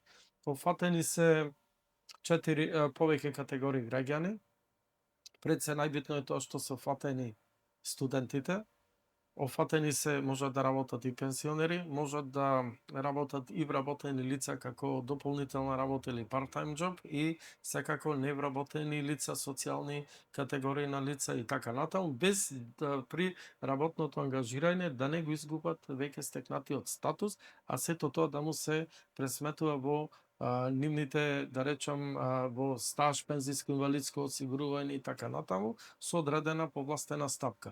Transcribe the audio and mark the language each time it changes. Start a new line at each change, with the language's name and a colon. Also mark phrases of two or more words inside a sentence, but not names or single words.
Macedonian: Офатени се 4 повеќе категории граѓани. Пред се најбитно е тоа што се офатени студентите. Офатени се можат да работат и пенсионери, можат да работат и вработени лица како дополнителна работа или
English: part-time job
Macedonian: и секако невработени лица, социјални категории на лица и така натаму, без да при работното ангажирање да не го изгубат веќе стекнатиот статус, а сето тоа да му се пресметува во нивните, да речам, во стаж, пензиско, инвалидско осигурување и така натаму, со одредена повластена стапка.